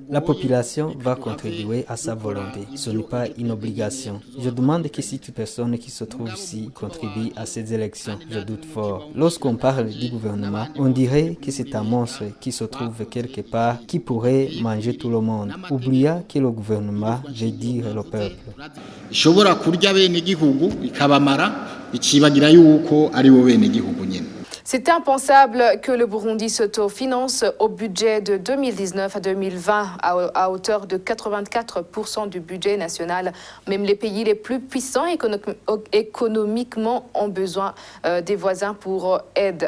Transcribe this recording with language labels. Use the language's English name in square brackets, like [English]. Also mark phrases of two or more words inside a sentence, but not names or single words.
[French] La population va contribuer à sa volonté. Ce n'est pas une obligation. Je demande que si toute personne qui se trouve ici contribue à ces élections, je doute fort. Lorsqu'on parle du gouvernement, on dirait que c'est un monstre qui se trouve quelque part qui pourrait manger tout le monde. Oubliez que le gouvernement veut dire le peuple. [Rundi] Ishobora kurya bene gihugu ikabamara icibagira yuko ari bo bene gihugu nyene. [French] C'est impensable que le Burundi s'autofinance au budget de 2019 à 2020 à hauteur de 84% du budget national. Même les pays les plus puissants économiquement ont besoin des voisins pour aide.